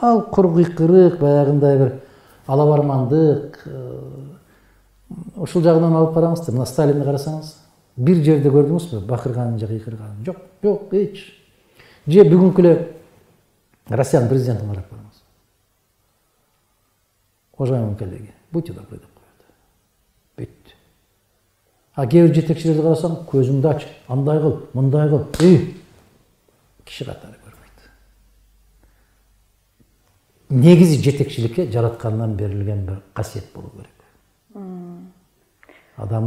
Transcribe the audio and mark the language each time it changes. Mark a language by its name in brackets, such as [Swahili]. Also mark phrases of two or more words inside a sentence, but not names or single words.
[Kyrgyz] Ал кур кыйкырык, баягындай бир алабармандык. Ушул жагынан алып караңыздар, мына Сталинди карасаңыз, бир жерде көрдүңүзбү, бакырганын же кыйкырганын? Жок, эч. Же бүгүнкү эле Россиянын президентин карап караңыз. [Russian] Уважаемые коллеги, будьте добры деп коет. [Kyrgyz] Бүт. А кээ бир жетекчилерди карасаң, көзүңдү ач, андай кыл, мындай кыл. Киши катары көрбөйт. Негизи жетекчиликке жараткандан берилген бир касиет болуу керек.